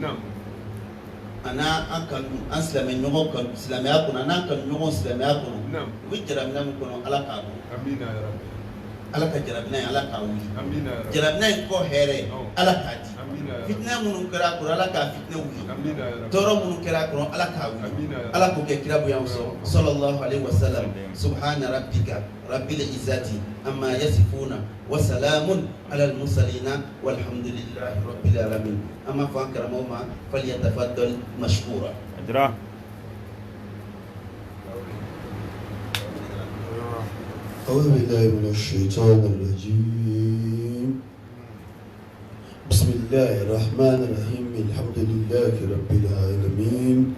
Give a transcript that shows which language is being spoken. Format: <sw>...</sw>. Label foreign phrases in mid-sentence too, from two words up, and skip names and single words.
<bm>a n'an kanu an silamɛ ɲɔgɔn kanu silamɛya kɔnɔ a n'an kanu ɲɔgɔn silamɛya kɔnɔ u bɛ jarabina min kɔnɔ ala k'a bɔ ala ka jarabina in ala k'a wuli jarabina in kɔ hɛrɛ ala k'a di fitinɛ minnu kɛra a kɔrɔ ala k'a fitinɛ wuli tɔɔrɔ minnu kɛra a kɔrɔ ala k'a wuli ala k'o kɛ kira bonya sɔrɔ</bm> <ar>صلى الله عليه وسلم سبحان ربك رب العزة عما يصفون وسلام على المرسلين والحمد لله رب العالمين أما فكرماء ما فليتفضل مشكورا أجرا أعوذ بالله من الشيطان الرجيم بسم الله الرحمن الرحيم الحمد لله رب العالمين</ar>